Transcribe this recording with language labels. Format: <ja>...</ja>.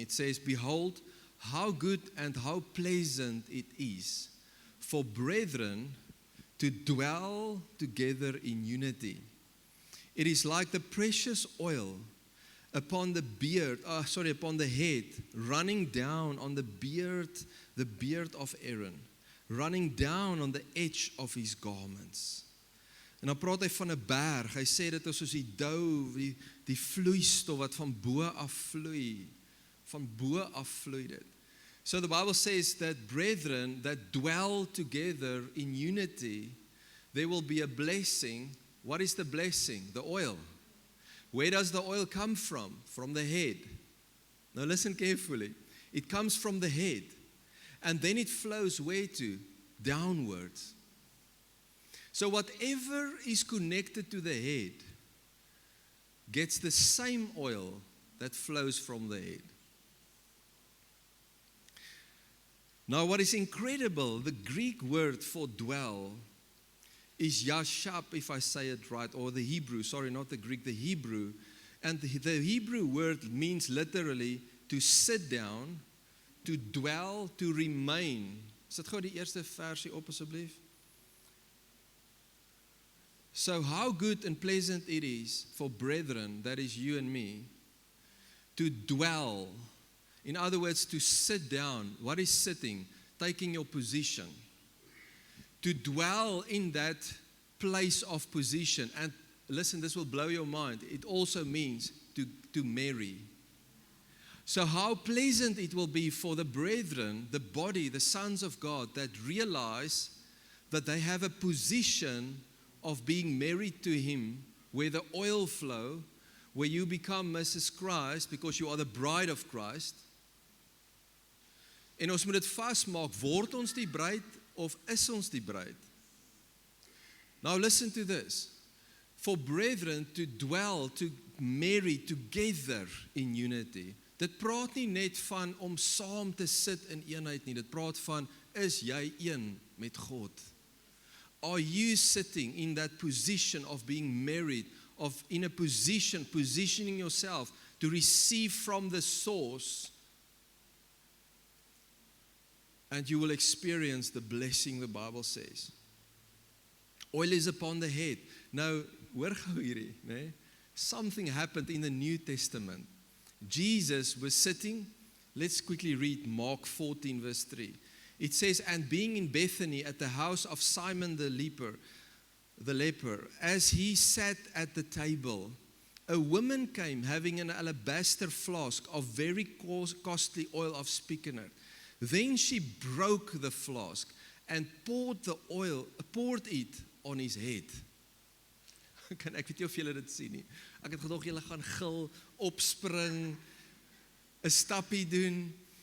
<en>It says, behold, how good and how pleasant it is for brethren to dwell together in unity. It is like the precious oil upon the head, running down on the beard of Aaron, running down on the edge of his garments.</en> <af>En dan praat hy van 'n berg. Hy sê dit is soos die dou, die vloeistof wat van bo af vloei. Van bo af vloei dit.</af> <en>So the Bible says that brethren that dwell together in unity, there will be a blessing. What is the blessing? The oil. Where does the oil come from? From the head. Now listen carefully. It comes from the head. And then it flows where to? Downwards. So whatever is connected to the head gets the same oil that flows from the head. Now what is incredible, the Greek word for dwell is yashab, if I say it right, or the Hebrew, sorry, not the Greek, the Hebrew. And the Hebrew word means literally to sit down, to dwell, to remain.</en> <af>Sit gou die eerste versie op asseblief.</af> <en>So how good and pleasant it is for brethren, that is you and me, to dwell. In other words, to sit down. What is sitting? Taking your position. To dwell in that place of position. And listen, this will blow your mind. It also means to marry. So how pleasant it will be for the brethren, the body, the sons of God, that realize that they have a position of being married to Him, where the oil flow, where you become Mrs. Christ because you are the bride of Christ.</en> <af>En ons moet dit vasmaak, word ons die bruid of is ons die bruid?</af> <en>Now listen to this. For brethren to dwell, to marry together in unity.</en> <af>Dit praat nie net van om saam te sit in eenheid nie. Dit praat van, is jy een met God?</af> <en>Are you sitting in that position of being married, of in a positioning yourself to receive from the source, and you will experience the blessing the Bible says. Oil is upon the head.</en> <af>Nou, hoor gou hierdie, né?</af> <en>Something happened in the New Testament. Jesus was sitting, let's quickly read Mark 14 verse 3. It says, and being in Bethany at the house of Simon the leper, as he sat at the table, a woman came having an alabaster flask of very costly oil of spikenard. Then she broke the flask and poured it on his head.</en> <af>Ek weet nie of julle dit sien nie. Ek het gedog julle gaan gil, opspring, 'n stappie doen.</af>